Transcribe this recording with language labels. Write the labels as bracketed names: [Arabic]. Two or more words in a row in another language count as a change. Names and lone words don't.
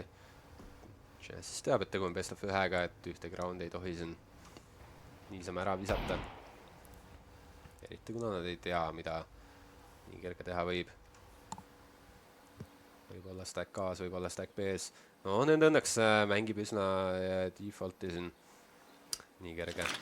[Estonian] Siis teab, et tegu on [English] best of [Estonian] 1-ga, et ühtegi round ei tohi siin niisama ära visata. Eriti kuna nad ei tea, mida nii kerge teha võib. Võib olla stack A-s, võib olla stack B-s. No, nüüd õnneks mängib üsna defaulti siin nii kerge.